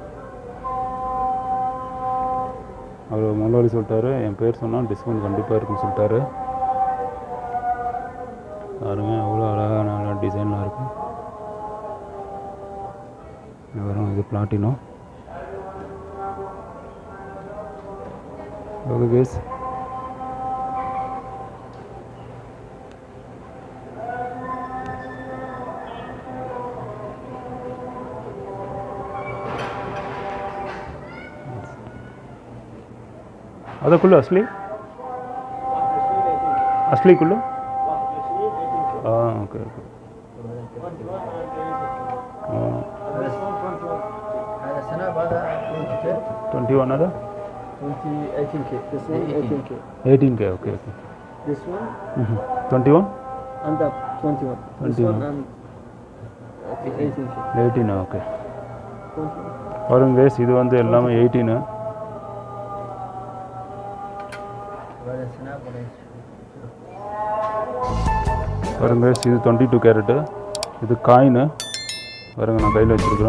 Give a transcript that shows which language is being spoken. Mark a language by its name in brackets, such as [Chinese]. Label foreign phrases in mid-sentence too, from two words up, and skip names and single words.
[Tamil] அவர் முதலாளி சொல்லிட்டாரு, என் பேர் சொன்னால் டிஸ்கவுண்ட் கண்டிப்பாக இருக்குன்னு சொல்லிட்டாரு. பாருங்கள் எவ்வளோ அழகான டிசைன்லாம் இருக்குது. வரும் இது பிளாட்டினோ. [English] okay guys, [Arabic] هذا كله أصلي؟ أصلي كله؟ [English] okay okay. [Arabic] هذا السنة هذا 21 هذا؟ [English] 18K. This one 18K. 18K. Okay okay. This one 21? and that 21. This 21. one and 18K. [Tamil] 18 ஓகே. 21. பாருங்க guys, இது வந்து எல்லாமே 18. பாருங்க guys, இது 22 கேரட்டு. இது காயினு பாருங்க, நான் கையில் வச்சுருக்குறோம்.